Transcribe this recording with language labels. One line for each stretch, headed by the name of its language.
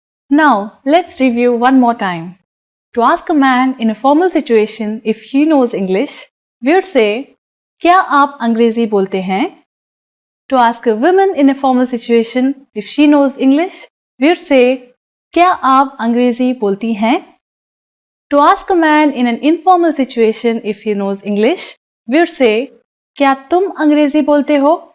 English: Now, let's review one more time. To ask a man in a formal situation if he knows English, we would say,
Hindi: क्या आप अंग्रेजी बोलते हैं?
English: To ask a woman in a formal situation if she knows English, we would say,
Hindi: क्या आप अंग्रेजी बोलती हैं?
English: To ask a man in an informal situation if he knows English, we would say,
Hindi: क्या तुम अंग्रेजी बोलते हो?